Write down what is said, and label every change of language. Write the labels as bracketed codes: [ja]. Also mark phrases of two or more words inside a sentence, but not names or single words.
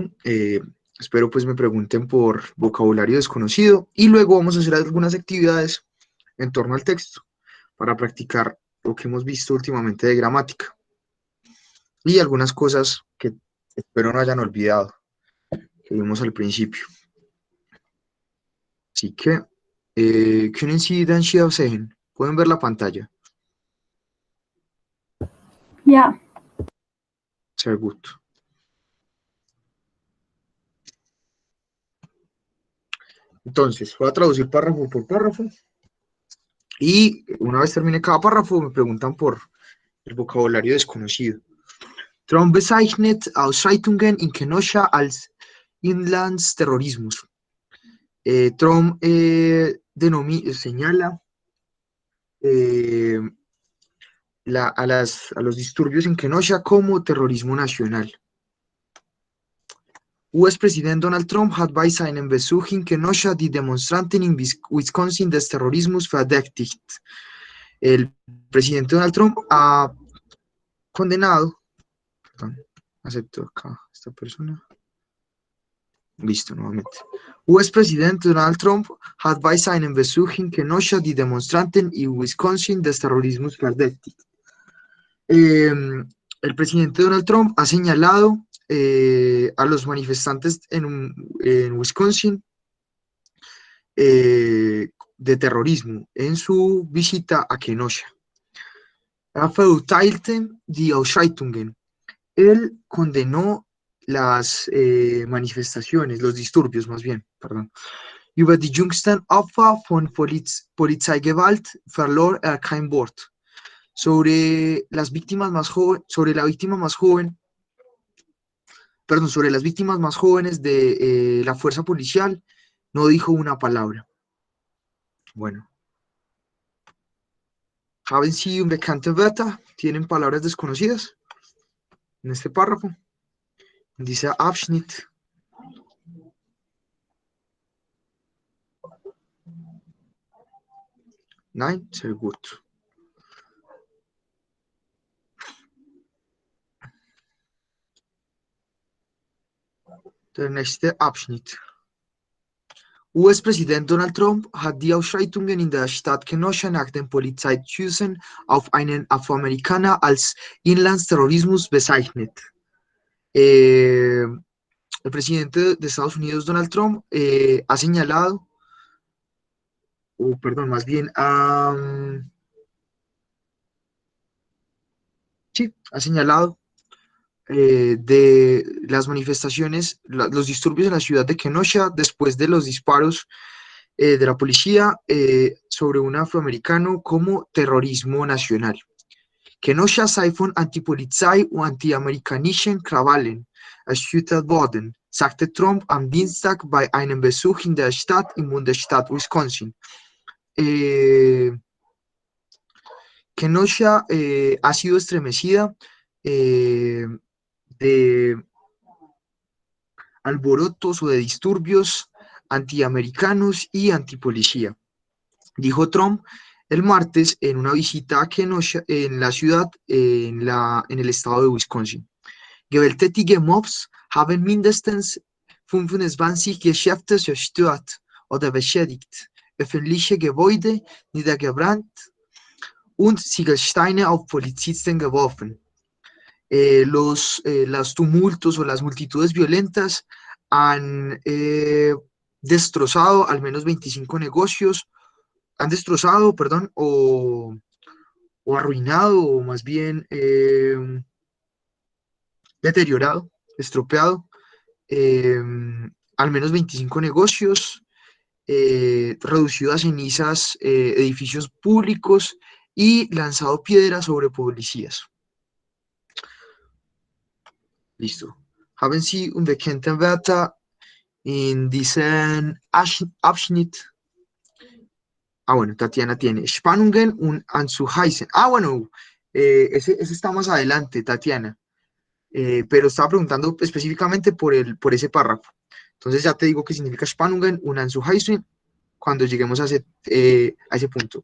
[es] Espero pues me pregunten por vocabulario desconocido y luego vamos a hacer algunas actividades en torno al texto para practicar lo que hemos visto últimamente de gramática y algunas cosas que espero no hayan olvidado, que vimos al principio. Así que, [de] können Sie den Schirm sehen? [es] Pueden ver la pantalla. [de] Ja, Sehr gut. [es] Entonces, voy a traducir párrafo por párrafo y una vez termine cada párrafo me preguntan por el vocabulario desconocido. [de] Trump bezeichnet Ausschreitungen in Kenosha als Inlandsterrorismus. [es] Trump señala eh, a los disturbios en Kenosha como terrorismo nacional. [de] US-Präsident Donald Trump hat bei seinem Besuch in Kenosha die Demonstranten in Wisconsin des Terrorismus verdächtigt. [es] El presidente Donald Trump ha condenado, perdón, acepto acá esta persona. Listo, nuevamente. [de] US-Präsident Donald Trump hat bei seinem Besuch in Kenosha die Demonstranten in Wisconsin des Terrorismus verdächtigt. [es] El presidente Donald Trump ha señalado a los manifestantes en Wisconsin de terrorismo en su visita a Kenosha. [de] Er verurteilte die Ausschreitungen. [es] Él condenó las manifestaciones, los disturbios más bien, perdón. [de] Über die jüngsten Opfer von Polizeigewalt verlor er kein Wort. [es] Sobre las víctimas más jóvenes, sobre la víctima más joven, perdón, sobre las víctimas más jóvenes de la fuerza policial, no dijo una palabra. Bueno. [de] Haben Sie unbekannte Wörter? [es] ¿Tienen palabras desconocidas? En este párrafo, en [de] dieser Abschnitt. Nein, sehr gut. Der nächste Abschnitt. US-Präsident Donald Trump hat die Ausschreitungen in der Stadt Kenosha nach den Polizeischüssen auf einen Afroamerikaner als Inlandsterrorismus bezeichnet. [es] El presidente de Estados Unidos, Donald Trump, ha señalado, o perdón, más bien, sí, ha señalado de las manifestaciones, los disturbios en la ciudad de Kenosha después de los disparos de la policía sobre un afroamericano como terrorismo nacional. [de] Kenosha sei von Antipolizei und antiamerikanischen Krawallen erschüttert worden, sagte Trump am Dienstag bei einem Besuch in der Stadt im Bundesstaat Wisconsin. [es] Kenosha ha sido estremecida de alborotos o de disturbios antiamericanos y antipolicía, dijo Trump el martes en una visita a Kenosha, en la ciudad, en el estado de Wisconsin. [de] Gewalttätige Mobs haben mindestens 25 Geschäfte zerstört oder beschädigt, öffentliche Gebäude niedergebrannt und Ziegelsteine auf Polizisten geworfen. [es] Los tumultos o las multitudes violentas han destrozado al menos 25 negocios, han destrozado, perdón, o arruinado, o más bien deteriorado, estropeado, al menos 25 negocios, reducido a cenizas edificios públicos y lanzado piedras sobre policías. Listo. [de] Haben Sie unbekannte Wörter in diesem Abschnitt? [es] Ah, bueno, Tatiana tiene [de] Spannungen und Anzuheißen. [es] Ah, bueno, ese está más adelante, Tatiana. Pero estaba preguntando específicamente por ese párrafo. Entonces ya te digo que significa [de] Spannungen und Anzuheißen [es] cuando lleguemos a ese punto.